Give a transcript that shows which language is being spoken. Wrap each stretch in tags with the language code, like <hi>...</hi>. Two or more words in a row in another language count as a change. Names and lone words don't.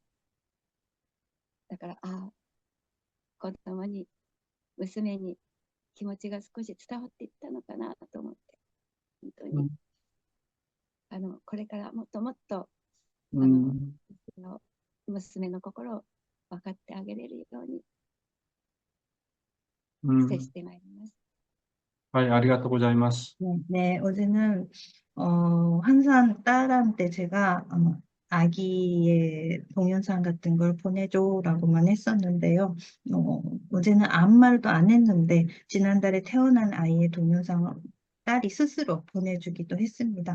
<ja>だから子供に娘に気持ちが少し伝わっていったのかなと思って、本当にこれからもっともっと娘の心を分かってあげれるように接してまいります。ありがとうございます.</ja> <ko>네, 어제는 항상 딸한테 제가 아기의 동영상 같은 걸 보내줘라고만 했었는데요. 어제는 아무 말도 안 했는데 지난달에 태어난 아이의 동영상을 딸이 스스로 보내주기도 했습니다.</ko>